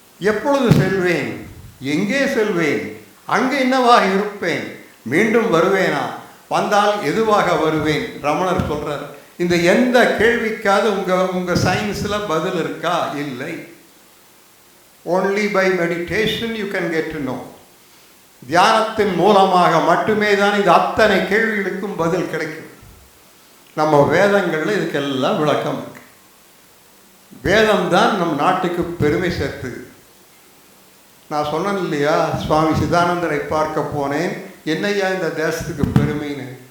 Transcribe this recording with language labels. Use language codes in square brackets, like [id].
[ta] எப்பொழுது செல்வேன்? எங்கே செல்வேன்? அங்கே என்னவாக இருப்பேன்? மீண்டும் வருவேனா? வந்தால் எதுவாக வருவேன்? ரமணர் சொல்றார். இந்த எந்த கேள்விக்காவது உங்க சயின்ஸ்ல பதில் இருக்கா? இல்லை. [en] only by meditation you can get to know. [ta] தியானத்தின் மூலமாக மட்டுமே தான் இந்த அத்தனை கேள்விகளுக்கும் பதில் கிடைக்கும். நம்ம வேதங்கள்ல இதுக்கெல்லாம் விளக்கம் இருக்கு. வேதம் தான் நம் நாட்டுக்கு பெருமை சேர்த்துது. நான் சொன்னேன் இல்லையா, சுவாமி சிதானந்தரை பார்க்க போனேன், என்னையா இந்த தேசத்துக்கு பெருமைன்னு.